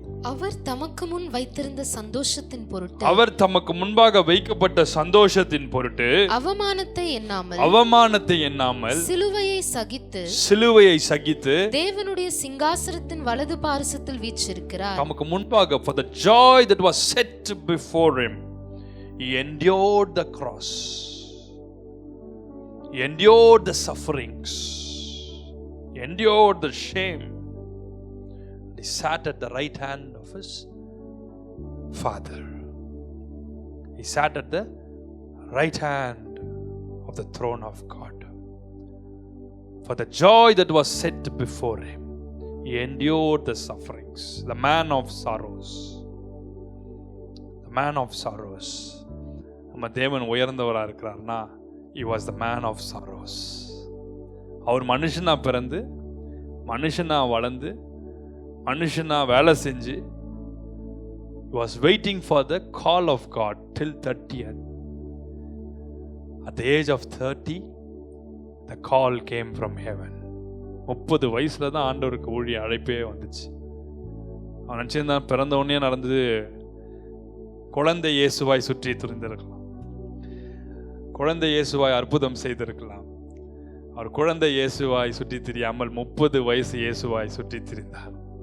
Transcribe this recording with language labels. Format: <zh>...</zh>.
<ta>அவர் தமக்கு முன் வைத்திருந்த சந்தோஷத்தின் பொருட்டு, அவர் தமக்கு முன்பாக வைக்கப்பட்ட சந்தோஷத்தின் பொருட்டு அவமானத்தை எண்ணாமல் சிலுவையை சகித்து தேவனுடைய சிங்காசனத்தின் வலது பாரிசத்தில் வீற்றிருக்கிறார். தமக்கு முன்பாக</ta> <en>for the joy that was set before him he endured the cross. He endured the sufferings. He endured the shame. He sat at the right hand of his Father. He sat at the right hand of the throne of God. For the joy that was set before him, he endured the sufferings. The man of sorrows. The man of sorrows.</en> <ta>நம்ம தேவன் உயர்ந்தவராக இருக்கிறார்னா,</ta> <en>he was the man of sorrows.</en> <ta>அவர் மனுஷனா பிறந்து, மனுஷனா வளர்ந்து, மனுஷனா வேலை செஞ்சு,</ta> <en>he was waiting for the call of God till 30th. At the age of 30, the call came from heaven.</en> <ta>30 வயசுல தான் ஆண்டவருக்கு ஊழிய அழைப்பே வந்துச்சு. அவன் நினைச்சிருந்தான் பிறந்த உடனே நடந்தது குழந்தை இயேசுவாய் சுற்றி திரிந்திருக்கலாம், குழந்தை இயேசுவாய் அற்புதம் செய்திருக்கலாம். அவர் குழந்தை இயேசுவாய் சுற்றி திரியாமல் 30 வயசு இயேசுவாய் சுற்றி திரிந்தார்.</ta>